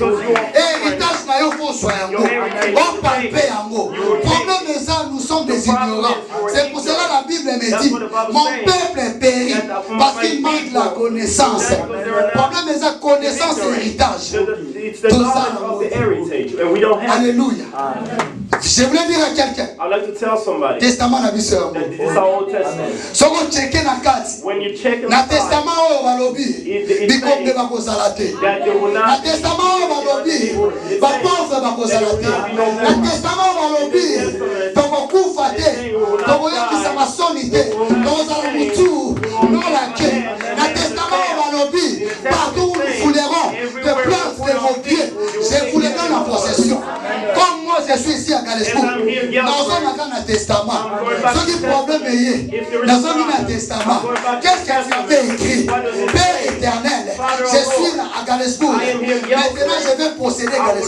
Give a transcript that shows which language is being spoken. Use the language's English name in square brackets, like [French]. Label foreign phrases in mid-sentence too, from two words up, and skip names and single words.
[Lingala] Héritage na yo fozwa yango opalpe yango. [French] Problème eza nous sommes des ignorants. C'est pour cela la Bible me dit mon peuple périt parce qu'il manque la connaissance. Problème eza connaissance et héritage. [English] It's the knowledge of the heritage, and we don't have. [French] Alléluia. Je voulais dire à quelqu'un. [English] I'd like to tell somebody [Lingala] Testament na biso yango. [English] that this is our Old Testament. [Lingala] Soko cheke na kati. [English] When you check [Lingala] Na [English] inside, [Lingala] testament oyo balobi bikombe bakozala te. [English] that there will [Lingala] Na [English] not [Lingala] testament oyo balobi bapauvre bakozala te. Na testament oyo balobi tokokufa te, tokoyokisa masoni te, tokozala mutu nolake. Na testament oyo balobi [French] partout où nous foulerons de places de vos pieds, je vous les donne en possession. Comme moi je suis ici à Galesco, dans un testament, ce qui problème est dans un testament, qu'est-ce que tu avais écrit? Père éternel, je suis là à Galesco, maintenant je vais posséder Galesco.